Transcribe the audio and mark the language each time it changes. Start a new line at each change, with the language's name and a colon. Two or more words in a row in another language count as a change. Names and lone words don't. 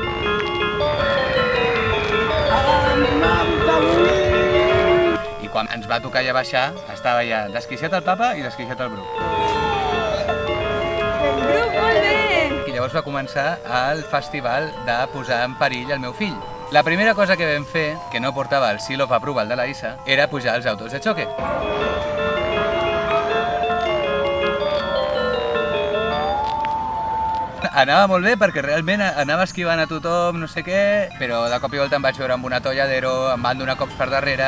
Catalan: I quan ens va tocar ja baixar, estava ja desquiciat el papa i desquiciat el Bruc. Bruc, molt bé! I llavors va començar el festival de posar en perill el meu fill. La primera cosa que vam fer, que no portava el
English: seal of approval
Catalan: de la Isa, era pujar als autos de xoque. Anava molt bé perquè realment anava esquivant a tothom, no sé què, però de cop i volta em vaig veure amb un atolladero, em van donar cops per darrere...